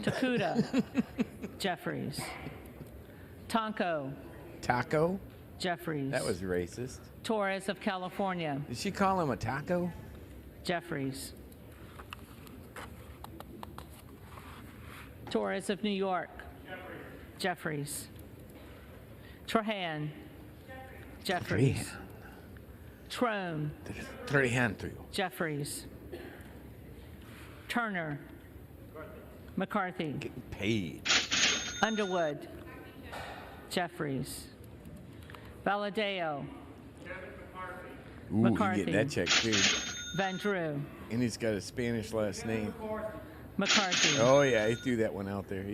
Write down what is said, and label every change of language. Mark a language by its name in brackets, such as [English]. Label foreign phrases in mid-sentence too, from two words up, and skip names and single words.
[English] Takuda. Jeffries. Tonko. Taco? Jeffries. That was racist. Torres of California. Did she call him a taco? Jeffries. Torres of New York. Jeffries. Trahan. Jeffries. Trone. Jeffries. Turner. McCarthy. Getting paid. Underwood. Jeffries. Valadeo. Ooh, McCarthy. he getting that check cleared. Van Drew. And he's got a Spanish last name. McCarthy. Oh, yeah, he threw that one out there.